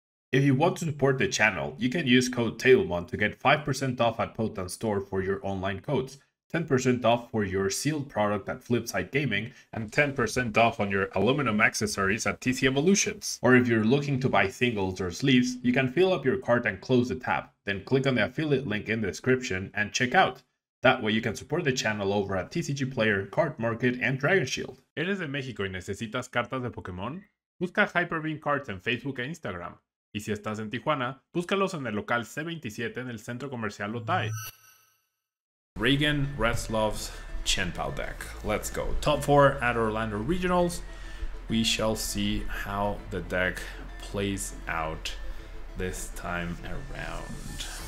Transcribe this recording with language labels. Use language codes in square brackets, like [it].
[en] If you want to support the channel, you can use code tablemon to get 5% off at Potent Store for your online codes, 10% off for your sealed product at Flipside Gaming, and 10% off on your aluminum accessories at TC Evolutions. Or if you're looking to buy singles or sleeves, you can fill up your cart and close the tab, then click on the affiliate link in the description and check out. That way you can support the channel over at TCG Player, Card Market, and Dragon Shield. [es] ¿Eres de México y necesitas cartas de Pokémon? Busca Hyperbeam Cards en Facebook e Instagram. Y si estás en Tijuana, búscalos en el local C27 en el Centro Comercial Otay. [en] Regan Retzloff's Chien Pao deck. Let's go. Top 4 at Orlando Regionals. We shall see how the deck plays out this time around.